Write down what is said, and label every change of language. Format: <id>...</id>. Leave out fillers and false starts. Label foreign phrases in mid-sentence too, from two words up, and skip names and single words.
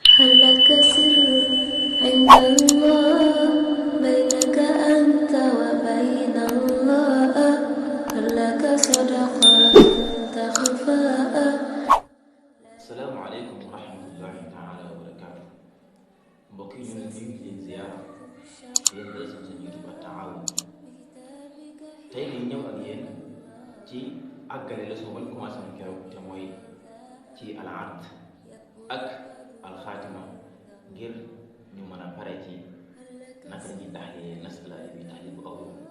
<ar>هل لك سر عند الله بينك أنت وبين الله؟ هل لك صدقات تخفى؟ السلام عليكم ورحمة الله تعالى وبركاته.</ar> <wo>mbokk yi ñu ngi leen di ziar di leen dalal seen YouTube At-Tahawun. tey di ñëw ak yéen ci àggale leçon ba ñu commencé woon keroog te mooy ci al-aqd ak al-xaatima ngir ñu mën a pare ci naka la ñuy taxalee masala bi taxalee bu aw yoon.</wo>